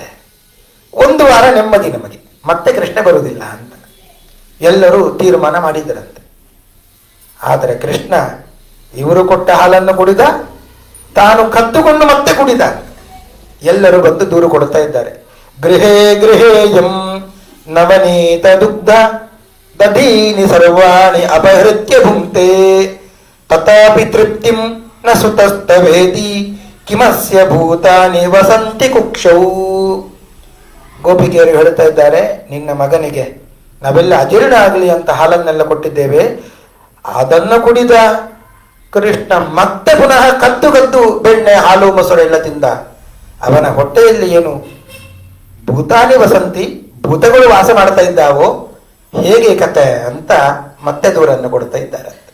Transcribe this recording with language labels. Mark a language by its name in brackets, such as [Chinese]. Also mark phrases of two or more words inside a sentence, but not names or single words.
[Kannada] ಒಂದು ವಾರ ನೆಮ್ಮದಿ ನಮಗೆ, ಮತ್ತೆ ಕೃಷ್ಣ ಬರುವುದಿಲ್ಲ ಅಂತ ಎಲ್ಲರೂ ತೀರ್ಮಾನ ಮಾಡಿದ್ದರಂತೆ. ಆದರೆ ಕೃಷ್ಣ ಇವರು ಕೊಟ್ಟ ಹಾಲನ್ನು ಕುಡಿದ, ತಾನು ಕದ್ದುಕೊಂಡು ಮತ್ತೆ ಕುಡಿದ. ಎಲ್ಲರೂ ಬಂದು ದೂರು ಕೊಡ್ತಾ ಇದ್ದಾರೆ. [Sanskrit] ಗೃಹೇ ಗೃಹೇಯಂ ನವನೀತ ದುಗ್ಧ ದಧೀನಿ ಸರ್ವಾಣಿ ಅಪಹೃತ್ಯ ಭುಂಕ್ತೆ ತಥಾಪಿ ತೃಪ್ತಿಂ ನ ಸುತಸ್ತವೇದಿ ಕಿಮಸ್ಯ ಭೂತಾನಿ ವಸಂತಿ ಕುಕ್ಷೌ. [Kannada] ಗೋಪಿಕೆಯರು ಹೇಳ್ತಾ ಇದ್ದಾರೆ, ನಿನ್ನ ಮಗನಿಗೆ ನಾವೆಲ್ಲ ಅಜೀರ್ಣ ಆಗಲಿ ಅಂತ ಹಾಲನ್ನೆಲ್ಲ ಕೊಟ್ಟಿದ್ದೇವೆ, ಅದನ್ನು ಕುಡಿದ ಕೃಷ್ಣ ಮತ್ತೆ ಪುನಃ ಕದ್ದು ಬೆಣ್ಣೆ ಹಾಲು ಮೊಸರು ಎಲ್ಲ ತಿಂದ. ಅವನ ಹೊಟ್ಟೆಯಲ್ಲಿ ಏನು [Sanskrit] ಭೂತಾನಿ ವಸಂತಿ, [Kannada] ಭೂತಗಳು ವಾಸ ಮಾಡ್ತಾ ಇದ್ದಾವೋ, ಹೇಗೆ ಕತೆ ಅಂತ ಮತ್ತೆ ದೂರನ್ನು ಕೊಡ್ತಾ ಇದ್ದಾರೆ.